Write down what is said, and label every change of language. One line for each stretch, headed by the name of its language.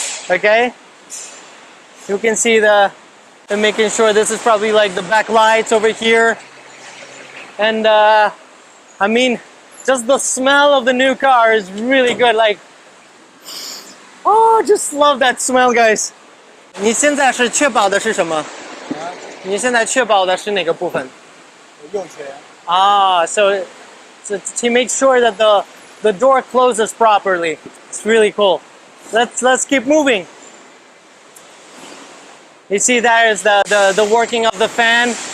English: Okay, you can see they're making sure this is probably like the back lights over here. And I mean, just the smell of the new car is really good. Like, oh, just love that smell, guys.
Chinese: 你现在是确保的是什么？你现在确保的是哪个部分？用钱。
English: Ah, so to make sure that the door closes properly. It's really cool. Let's keep moving. You see, that is the working of the fan.